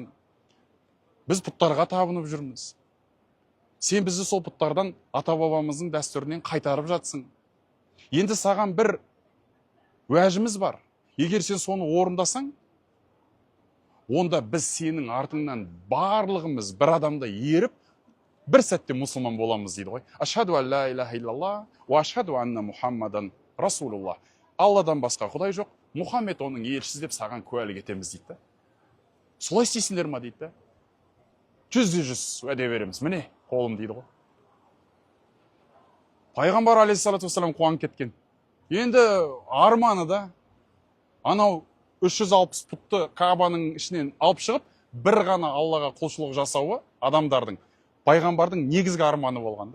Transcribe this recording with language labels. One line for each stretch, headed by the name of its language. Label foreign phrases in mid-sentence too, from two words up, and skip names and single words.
Kazakh: Біз пұттарға табынып жүрміз. Сен бізді сол пұттардан ата-бабамыздың дәстүрінен қайтарып жатсың. Енді саған бір уәжіміз бар. Егер сен соны орындасаң, онда біз сенің артыңнан барлығымыз бір адамда еріп, бір сәтте мұсылман боламыз дейді ғой.
Arabic: أشهد أن لا إله إلا الله، وأشهد أن محمدا رسول الله.
Kazakh: Алладан басқа Құдай жоқ, Мұхаммед оның елшісі деп саған куәлік етеміз дейді. Солай істейсіңдер ма дейді. 100% уәде береміз. Міне, қолым дейді ғой. Пайғамбар
Arabic: عليه الصلاة والسلام
Kazakh: қуанып кеткен. Енді арманы да анау 360 пұтты Каабаның ішінен алып шығып, бір ғана Аллаға құлшылық жасауы адамдардың, пайғамбардың негізгі арманы болғанда.